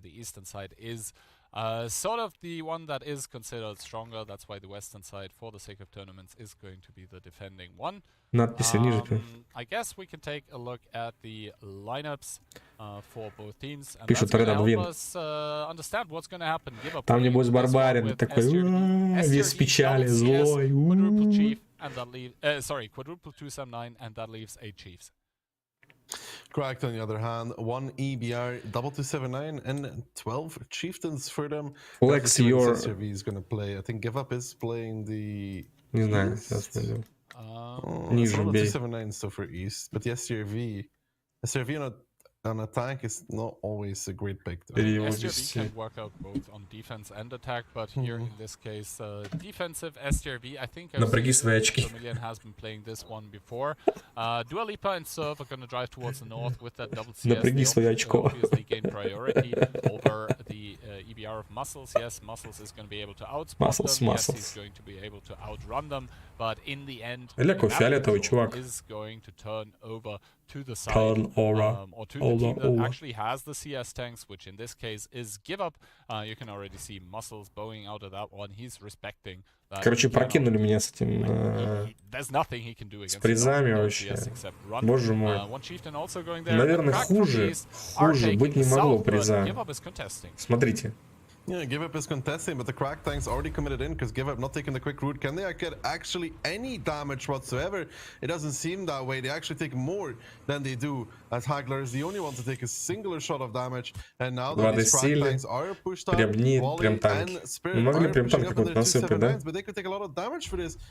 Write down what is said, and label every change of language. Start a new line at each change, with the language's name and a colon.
English: The eastern side is sort of the one that is considered stronger. That's why the western side, for the sake of tournaments, is going to be the defending one.
Russian: Надписи ниже.
English: I guess we can take a look at the lineups for both teams. And
Russian: Пишут
English: that's going to Red help us understand what's going to happen.
Russian: Там небось барбарин такой, весь печали, злой.
English: Quadruple 279, and that leaves 8 chiefs. Correct, on the other hand, 1 EBR, double 279, and 12 chieftains for them. Flex your... SRV is going to play. I think Give Up is playing the...
Russian: Не знаю, сейчас пойдем. Ниже бей.
English: 279 so for East, but the SRV on a tank is not always a great pick. SRV can work out both on defense and attack, but here in this case, defensive SRV, I think Million has been playing this one before. Dua Lipa and Surf are going to drive towards the north with that double CS. They obviously gain priority over the EBR of Muscles. Yes, Muscles is going to be able to outspot them. Yes, he's going to be able to outrun them. But in the end, is going to turn over to the side or to the team that actually has the CS tanks, which in this case is Give Up. You can already see Muscles bowing out of that one. He's respecting that.
Russian: Короче, прокинули меня с этим... с призами вообще. Боже мой. Наверное, хуже быть не могло приза. Смотрите.
English: Yeah, Give Up is contesting, but the crack tanks already committed in because Give Up not taking the quick route. Can they get actually any damage whatsoever? It doesn't seem that way. They actually take more than they do, as Hagler is the only one to take a singular shot of damage. And now that these crack tanks are pushed out, Wally and Spirit are pushing up in their 279s, but they could take a lot of damage for this.